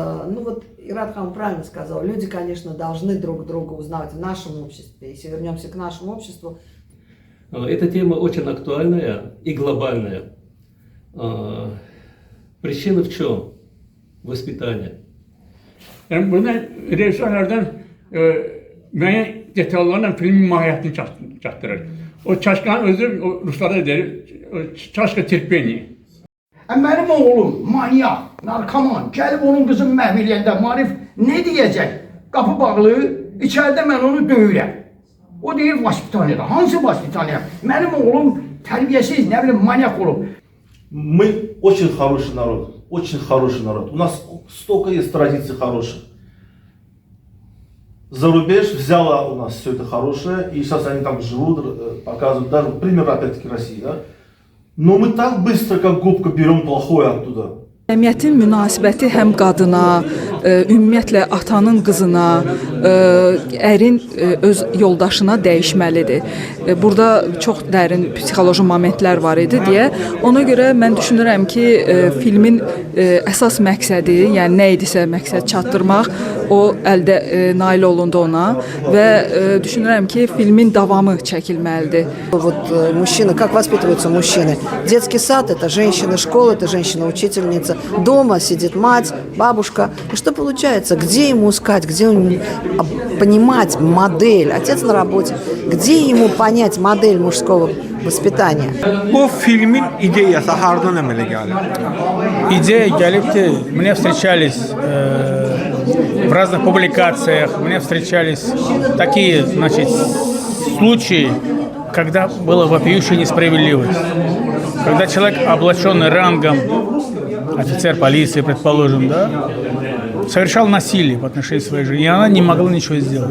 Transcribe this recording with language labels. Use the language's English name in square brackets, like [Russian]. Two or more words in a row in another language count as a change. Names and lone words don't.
[Russian] Ну вот Иратхан правильно сказал, люди, конечно, должны друг друга узнавать в нашем обществе. Если вернемся к нашему обществу. Эта тема очень актуальная и глобальная. Причина в чем? Vоспитание. [Azerbaijani] Yani burada rejissorlardan müəyyən detallarla filmin mahiyyətini çatdırır. O çaşqanın özü, o Ruslarda deyir, [Russian] чашка терпения. [Azerbaijani] Mənim oğlum manyak, narkoman, gəlib onun qızını məhv eləyəndə Maarif nə deyəcək? Qapı bağlı, içəridə mən onu döyürəm. O deyir vaspitaniyada. Hansı vaspitaniya? Mənim oğlum tərbiyəsiz, nə bilim, manyak olub. [Russian] Мы очень хороший народ, очень хороший народ. У нас столько есть традиций хороших. За рубеж взяла у нас все это хорошее, и сейчас они там живут, показывают, даже пример опять-таки России, да? Но мы так быстро, как губка, берем плохое оттуда. [Azerbaijani] Cəmiyyətin münasibəti həm qadına, ümumiyyətlə atanın qızına, ərin öz yoldaşına dəyişməlidir. Burada çox dərin psixoloji momentlər var idi deyə. Ona görə mən düşünürəm ki, filmin əsas məqsədi, yəni nə idisə məqsəd çatdırmaq, o əldə nail olundu ona və düşünürəm ki, filmin davamı çəkilməlidir. [Russian] Вот мужчина, как воспитываются мужчины? Детский сад – это женщина, школа – это женщина-учительница. Дома сидит мать, бабушка. И что получается? Где ему искать? Где ему понимать модель? Отец на работе. Где ему понять модель мужского vоспитания? [Azerbaijani] Bu filmin ideyası hardan əmələ gəlir? [Russian] Идея Галипти, мне встречались в разных публикациях, мне встречались такие, значит, случаи, когда была вопиющая несправедливость. Когда человек, облаченный рангом, офицер полиции, предположим, да, совершал насилие по отношению к своей жене, и она не могла ничего сделать.